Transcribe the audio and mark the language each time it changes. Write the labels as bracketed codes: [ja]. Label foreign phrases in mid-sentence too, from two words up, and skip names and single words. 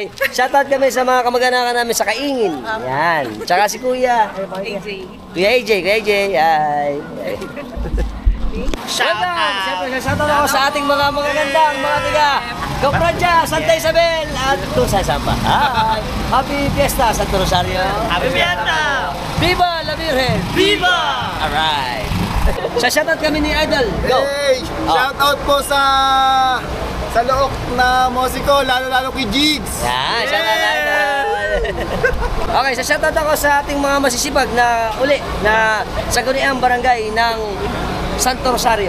[tl] Shoutout kami sa mga kamag-anakan namin sa Kaingin. Yan. Tsaka si Kuya. Kuya AJ. [en] Hi! Shoutout! [tl] Siyempre, shoutout ako sa ating mga magagandang mga taga Gopradya, Santa Isabel, at kung saan pa. [en] Hi! Happy Fiesta, Santo Rosario. Happy Fiesta! [es] Viva la Virgen! Viva! [en] Alright! [tl] Sa shoutout kami ni Idol. [en] Go! Hey! [tl] Shoutout po sa Look na musiko, lalo-lalo kay Jigs. Yan, shoutout Idol. Okay, sa shoutout ako sa ating mga masisipag na uli na sa Guniang Barangay ng Santo Rosario.